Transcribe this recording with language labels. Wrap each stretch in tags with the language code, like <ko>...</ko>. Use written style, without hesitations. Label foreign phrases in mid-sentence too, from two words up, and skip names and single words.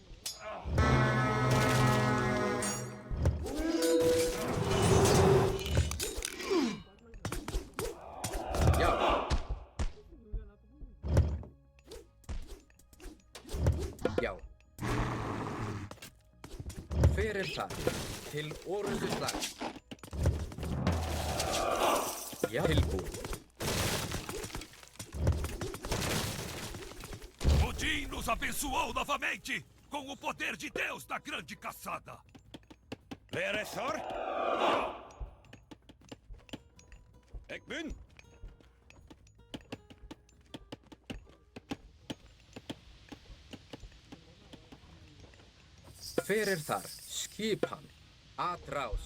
<is>Já. Já. Hver er þar? Til orrustuslag. Já. Tilbúin.</is> <pt>Odin nos abençoou novamente com o poder de Deus da grande caçada. Veresor? Ekbun?</pt> <is>Hver er þar? Skipan. Atrás.</is>